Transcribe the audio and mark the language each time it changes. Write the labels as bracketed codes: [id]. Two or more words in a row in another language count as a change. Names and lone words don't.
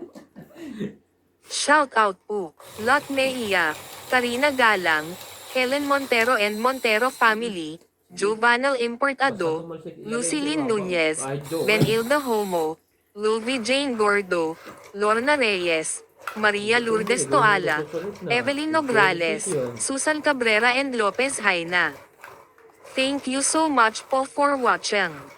[en] Shout out po, Lot Mejia, Karina Galang, Helen Montero and Montero family, Jubanal Importado, Lucilin Nunez, Benilda Homo, Luby Jane Gordo, Lorna Reyes, Maria Lourdes Toala, Evelyn Nograles, Susan Cabrera and Lopez Haina. Thank you so much po for watching.